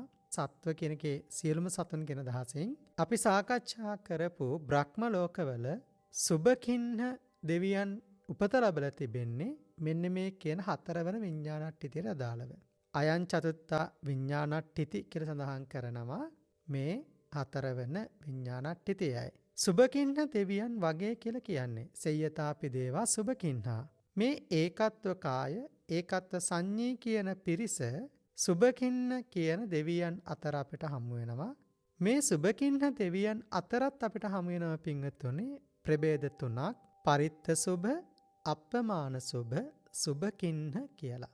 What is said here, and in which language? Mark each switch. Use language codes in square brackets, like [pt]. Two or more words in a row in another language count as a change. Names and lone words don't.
[si] සත්ව කියනකේ සියලුම සතුන් කියන දහසෙන් අපි සාකච්ඡා කරපු බ්‍රහ්ම ලෝකවල සුබකින්න දෙවියන් උපත ලැබලා තිබෙන්නේ මෙන්න මේ කියන හතරවන විඥානට්ඨිතියට අදාළව. [pi] අයං චතුත්ථ විඥානට්ඨිති [si] කියලා සඳහන් කරනවා මේ හතරවන විඥානට්ඨිතියයි. සුබකින්න දෙවියන් වගේ කියලා කියන්නේ [pi] සේයතාපි දේවා සුබකින්හා. [si] මේ ඒකත්ව කාය ඒකත්ව සංඤී කියන පිරිස සුබකින්න කියන දෙවියන් අතර අපිට හමු වෙනවා. මේ සුබකින්න දෙවියන් අතරත් අපිට හමු වෙනවා පින්වතුනි ප්‍රභේද තුනක්: [pi] පරිත්ත සුබ, අප්පමාන සුබ, [si] සුබකින්න කියලා.